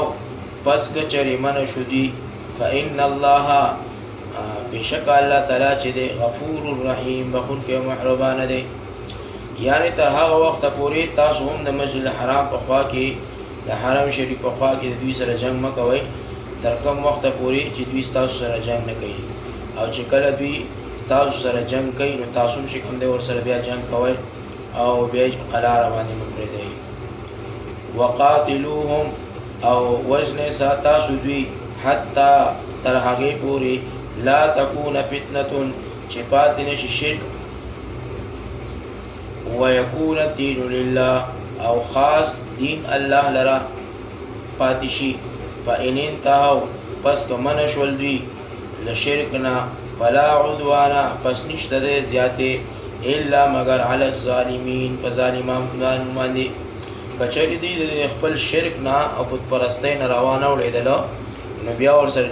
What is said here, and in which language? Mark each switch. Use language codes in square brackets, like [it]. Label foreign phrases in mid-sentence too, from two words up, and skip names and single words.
[ps] پس که چرې منع شو دوی [ar] فإن الله [ps] بشک الله تعالی چې دی [ar] غفور الرحیم [ps] بخونکی او مهربانه دی یعنی تر هغه وخته پورې تاسو هم د مسجد الحرام په خوا کې د حرم شریف په خوا کې د دوی سره جنګ مه کوئ تر کوم وخته پورې چې دوی ستاسو سره جنګ نه کوي او چې کله دوی تاسو سره جنګ کوي نو تاسو هم چې کوم دی ورسره بیا جنګ کوئ او بیا یې په قلاره باندې مه پرېږدئ وقاتلوهم او وژنئ تاسو دوی حتی تر هغې پورې [ar] لا تكون فتنة [ps] چې پاتې نشي شرک [ar] ويكون الدين لله [ps] او خاص دین الله لرا پاتې شي [ar] فإن انتهوا [ps] پس که منع شول دوی له شرکنا فلا عدوان پس نشته دی زیاتې الا مگر [ar] علی الظالمین [ps] په ظالمانو باندې کچری دی د خپل شرک نه او بت پرستۍ نه روانه وړېدله نو بیا ورسره